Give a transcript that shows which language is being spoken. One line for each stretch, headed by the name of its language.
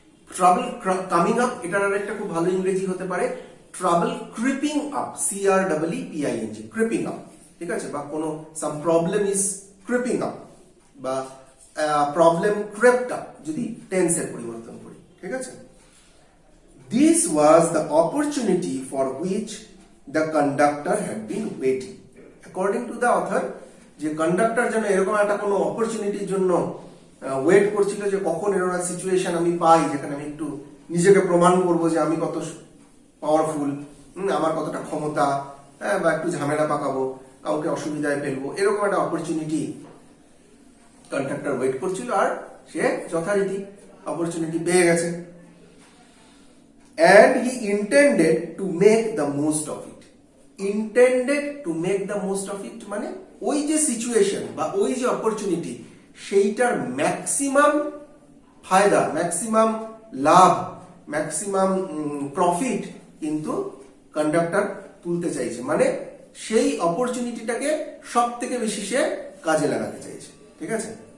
Bangla: Trouble coming up, এটার আরেকটা খুব ভালো ইংরেজি হতে পারে trouble creeping up, CREEPING, creeping up, ঠিক আছে, বা কোনো
English: some problem is creeping up,
Bangla: বা প্রবলেম ক্রেপ্ট আপ যদি টেন্সের পরিবর্তন করি, ঠিক আছে।
English: This was the opportunity for which the conductor had been waiting. According to the author,
Bangla: যে কন্ডাক্টর যেন এরকম একটা কোনো অপরচুনিটির জন্য ওয়েট করছিল, যে কখন এরকম একটা সিচুয়েশন আমি পাই যেখানে আমি একটু নিজেকে প্রমাণ করবো যে আমি কত পাওয়ারফুল, আমার কতটা ক্ষমতা, বা একটু ঝামেলা পাকাবো, কাউকে অসুবিধায় ফেলবো, এরকম একটা অপরচুনিটি কন্ডাক্টর ওয়েট করছিল, আর সে যথারীতি অপরচুনিটি পেয়ে গেছে।
English: And he intended to make the most of it. Intended to make the most of it
Bangla: মানে ওই যে সিচুয়েশন বা ওই যে অপরচুনিটি, সেইটার ম্যাক্সিমাম ফায়দা, ম্যাক্সিমাম লাভ, ম্যাক্সিমাম প্রফিট কিন্তু কন্ডাক্টর তুলতে চাইছে, মানে সেই অপরচুনিটিটাকে সব থেকে বেশি সে কাজে লাগাতে চাইছে, ঠিক আছে।